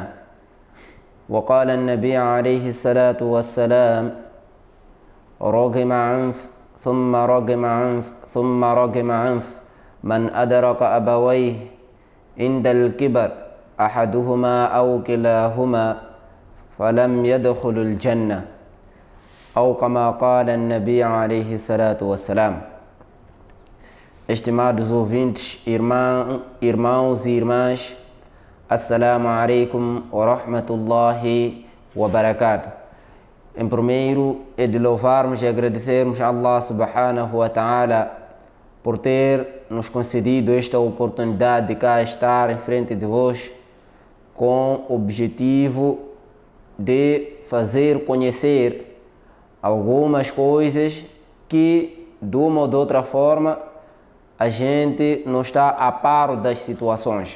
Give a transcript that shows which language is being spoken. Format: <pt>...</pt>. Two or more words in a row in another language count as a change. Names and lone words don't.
<ar>وقال النبي عليه الصلاة والسلام: رغم عنف ثم رغم عنف ثم رغم عنف من أدرك أبويه عند الكبر أحدهما أو كلاهما فلم يدخل الجنة، أو كما قال النبي عليه الصلاة والسلام.</ar> <pt>Estimados ouvintes, irmãos e irmãs,</pt> <ar>السلام عليكم ورحمة الله وبركاته.</ar> <pt>Em primeiro é de louvarmos e agradecermos a Allah</pt> <ar>سبحانه وتعالى</ar> <pt>por ter nos concedido esta oportunidade de cá estar em frente de vós com o objetivo de fazer conhecer algumas coisas que, de uma ou de outra forma, a gente não está a par das situações.</pt>